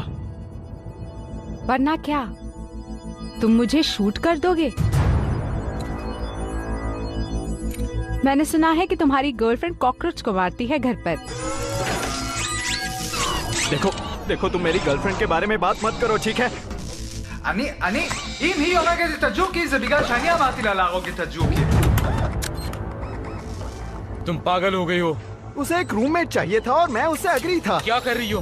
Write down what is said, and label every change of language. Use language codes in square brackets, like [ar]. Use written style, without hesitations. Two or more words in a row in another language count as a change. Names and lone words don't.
[hi] वरना क्या तुम मुझे शूट कर दोगे? मैंने सुना है कि तुम्हारी गर्लफ्रेंड कॉकरोच को मारती है घर पर। देखो देखो, तुम मेरी गर्लफ्रेंड के बारे में बात मत करो, ठीक है? [he] אני, אם היא הורגת את הג'וקי זה בגלל שאני אמרתי לה להרוג את הג'וקי. [hi] तुम पागल हो गई हो। उसे एक रूममेट चाहिए था और मैं उससे एग्री था। क्या कर रही हो?